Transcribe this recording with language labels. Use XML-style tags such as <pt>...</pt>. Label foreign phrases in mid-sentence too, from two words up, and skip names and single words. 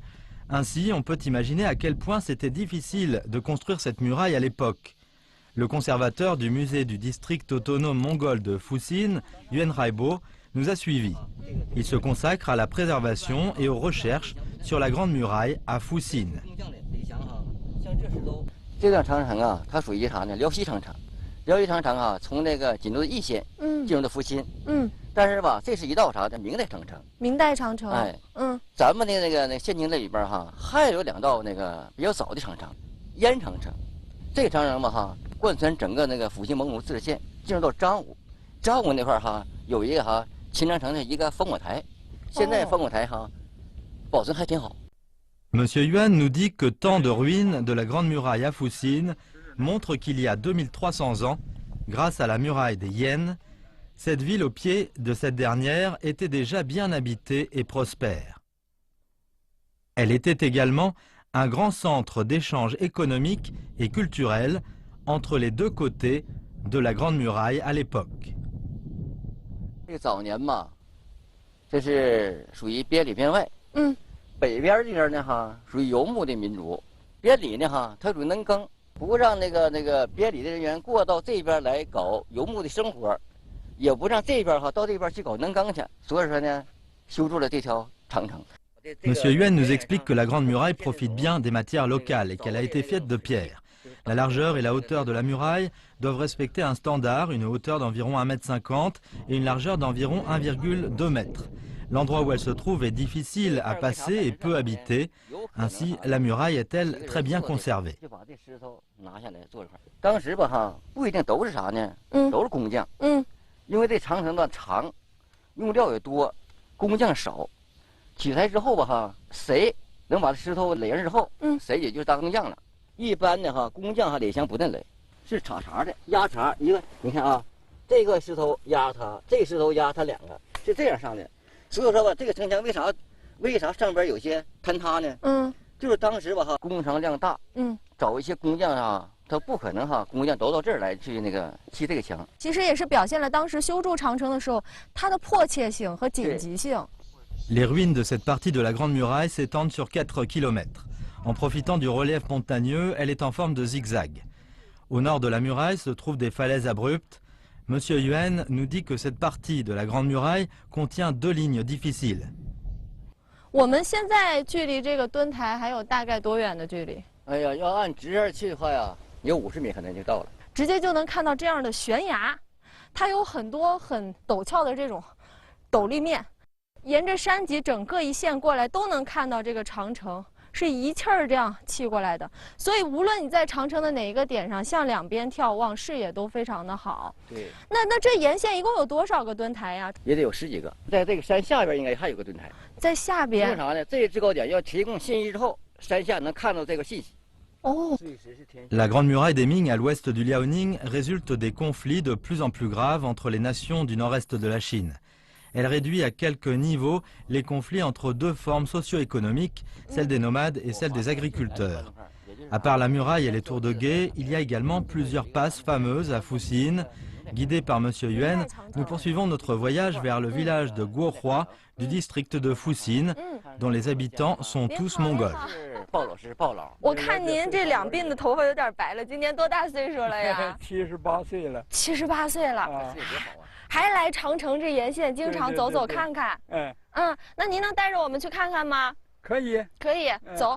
<fr>Ainsi, on peut imaginer à quel point c'était difficile de construire cette muraille à l'époque. Le conservateur du musée du district autonome mongol de Fuxin, Yuan Raibo, nous a suivis. Il se consacre à la préservation et aux recherches sur la Grande Muraille à Fuxin.</fr> <zh>这段长城啊，它属于啥呢？辽西长城。辽西长城啊，从那个锦州的易县进入到阜新。但是吧，这是一道啥的明代长城。明代长城。哎，咱们的那个县境这里边哈，还有2道那个比较早的长城，燕长城。这个长城吧哈，贯穿整个那个阜新蒙古自治县，进入到彰武。彰武那块哈，有一个哈秦长城的一个烽火台，现在烽火台哈保存还挺好。</zh> <fr>Monsieur Yuan nous dit que tant de ruines de la Grande Muraille à Fuxin montrent qu'il y a 2300 ans, grâce à la muraille des Yen, cette ville au pied de cette dernière était déjà bien habitée et prospère. Elle était également un grand centre d'échange économique et culturel entre les deux côtés de la Grande Muraille à l'époque.</fr> <zh>早年嘛，这是属于边里边外。北边这边呢哈，属于游牧的民族；边里呢哈，它属于农耕，不让那个边里的人员过到这边来搞游牧的生活，也不让这边哈到这边去搞农耕去。所以说呢，修筑了这条长城。</zh> <fr>Monsieur Yuan nous explique que la Grande Muraille profite bien des matières locales et qu'elle a été faite de pierre. La largeur et la hauteur de la muraille doivent respecter un standard, une hauteur d'environ 1,50 m et une largeur d'environ 1,2 m. L'endroit où elle se trouve est difficile à passer et peu habité. Ainsi, la muraille est-elle très bien conservée.</fr> <zh>当时吧哈，不一定都是啥呢，都是工匠。因为这长城的长，用料也多，工匠少。取材之后吧哈，谁能把这石头垒上之后，谁也就当工匠了。一般的哈，工匠还得像不能垒，是插茬的，压茬一个。你看啊，这个石头压它，这个石头压它2个，是这样上的。所以说吧，这个城墙为啥上边有些坍塌呢？就是当时吧哈，工程量大，找一些工匠啊，他不可能哈，工匠都到这儿来去那个砌这个墙。其实也是表现了当时修筑长城的时候它的迫切性和紧急性。</zh> <fr>Les ruines de cette partie de la Grande Muraille s'étendent sur 4 km. En profitant du relief montagneux, elle est en forme de zigzag. Au nord de la muraille se trouvent des falaises abruptes. Monsieur Yuan nous dit que cette partie de la Grande Muraille contient 2 lignes difficiles.</fr> <zh>我们现在距离这个墩台还有大概多远的距离？哎呀，要按直线去的话呀，有50米可能就到了。直接就能看到这样的悬崖，它有很多很陡峭的这种陡立面，沿着山脊整个一线过来都能看到这个长城。是一气儿这样砌过来的，所以无论你在长城的哪一个点上，向两边眺望，视野都非常的好。对。那这沿线一共有多少个墩台呀？也得有10几个，在这个山下边应该还有个墩台。在下边。为啥呢？这个制高点要提供信息之后，山下能看到这个信息。哦。</zh> <fr>La Grande Muraille des Ming à l'ouest du Liaoning résulte des conflits de plus en plus graves entre les nations du nord-est de la Chine. Elle réduit à quelques niveaux les conflits entre 2 formes socio-économiques, celle des nomades et celle des agriculteurs. À part la muraille et les tours de guet, il y a également plusieurs passes fameuses à Fuxin. Guidés par Monsieur Yuan, nous poursuivons notre voyage vers le village de Guohua du district de Fuxin, dont les habitants sont tous mongols.</fr> <zh>我看您这2鬓的头发有点白了，今年多大岁数了呀？78岁了。 78岁了。还来长城这沿线经常走走看看。那您能带着我们去看看吗？可以。可以，走。</zh>